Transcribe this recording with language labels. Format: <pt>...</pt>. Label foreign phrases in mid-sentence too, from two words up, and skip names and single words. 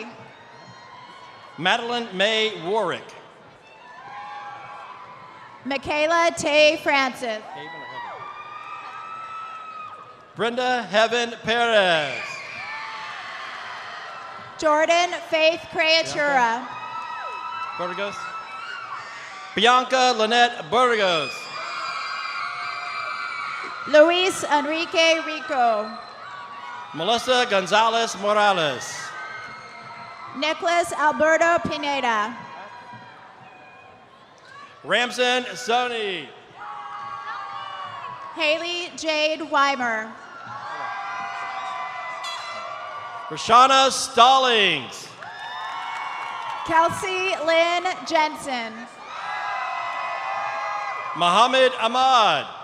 <en>Madeline May Warwick. Michaela Tay Francis. Brenda Heaven Perez. Jordan Faith Creatura. Burgos. Bianca Lynette Burgos. Luis Enrique Rico. Melissa Gonzalez Morales. Nicholas Alberto Pineda. Ramson Sony. Haley Jade Weimer. Rashana Stallings. Kelsey Lynn Jensen. Mohammed Ahmad.</en>